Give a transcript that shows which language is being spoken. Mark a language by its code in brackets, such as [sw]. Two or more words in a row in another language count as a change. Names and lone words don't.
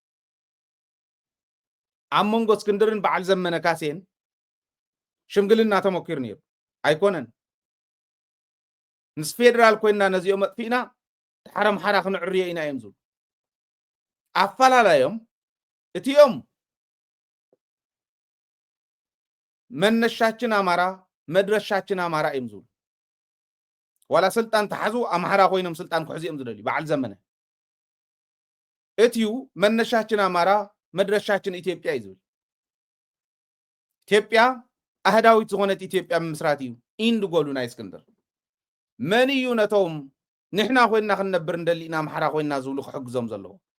[ti] ኣብ መንጎ እስክንድርን በዓል ዘመነ ካሴን ሽምግልና ተመኪሩ ነይሩ ኣይኮነን ንስ ፌደራል ኮይና ነዚኦም መጥፊእና ድሓረም ሓራ ክንዕርዮ ኢና እዮም ዝብሉ ኣፈላላዮም እቲኦም [am] መነሻችን አማራ መድረሻችን አማራ [ti] እዮም ዝብሉ ዋላ ስልጣን ተሓዙ አምሓራ ኮይኖም ስልጣን ክሕዚኦም ዝደልዩ በዓል ዘመነ እቲዩ [am] መነሻችን አማራ መድረሻችን ኢትዮጵያ [ti] እዩ ዝብል ኢትዮጵያ ኣህዳዊት ዝኾነት ኢትዮጵያ ምስራት እዩ [en] end goal [ti] ናይ እስክንድር መን እዩ ነቶም ንሕና ኮይና ክንነብር እንደሊና አምሓራ ኮይና ዝብሉ ክሕግዞም ዘለዎ